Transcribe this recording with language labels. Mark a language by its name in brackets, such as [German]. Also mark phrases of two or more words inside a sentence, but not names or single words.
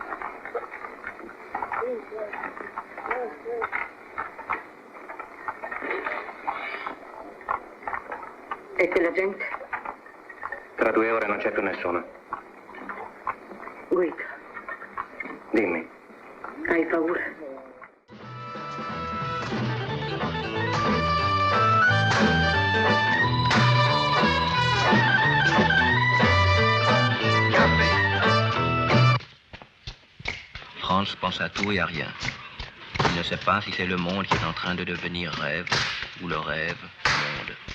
[Italian] E quella gente? Tra 2 ore non c'è più nessuno. Guido. Dimmi. Hai paura? [French] France pense à tout et à rien. Il ne sait pas si c'est le monde qui est en train de devenir rêve ou le rêve monde.